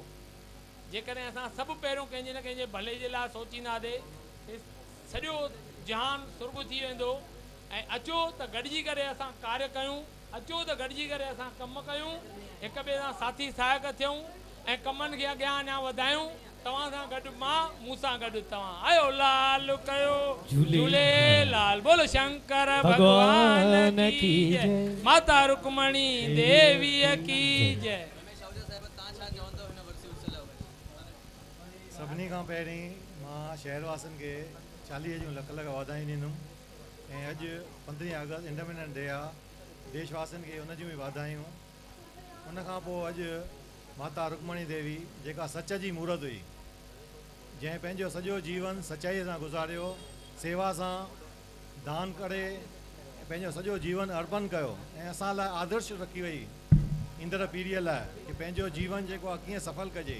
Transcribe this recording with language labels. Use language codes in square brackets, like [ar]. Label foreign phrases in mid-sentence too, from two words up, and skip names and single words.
[sd] जेकॾहिं असां सभु पहिरियों कंहिंजे न कंहिंजे भले जे लाइ सोचींदासीं, सॼो जहान सुर्ग थी वेंदो। ऐं अचो त गॾिजी करे असां कार्य कयूं, अचो त गॾिजी करे असां कमु कयूं, हिक ॿिए सां साथी सहायक थियूं ऐं कमनि खे अॻियां अञा वधायूं। तव्हां सां गॾु मां, मूं सां गॾु तव्हां। आयो लाल कयो झूलेलाल, [hi] बोलो शंकर भगवान की जय, माता रुक्मणी देवीअ की जय। [sd] सभिनी खां पहिरीं मां शहरवासियुनि खे 40 जूं लख लख वाधायूं ॾींदुमि। ऐं अॼु 15 अगस्त [en] Independence Day [sd] आहे, देशवासियुनि खे उन जूं बि वाधायूं। उनखां पोइ अॼु माता रुक्मणी देवी जेका सच जी मूर्त हुई, जंहिं पंहिंजो सॼो जीवन सचाईअ सां गुज़ारियो, सेवा सां दान करे पंहिंजो सॼो जीवन अर्पण कयो ऐं असां लाइ आदर्श रखी वई ईंदड़ पीढ़ीअ लाइ कि पंहिंजो जीवन जेको आहे कीअं सफल कजे।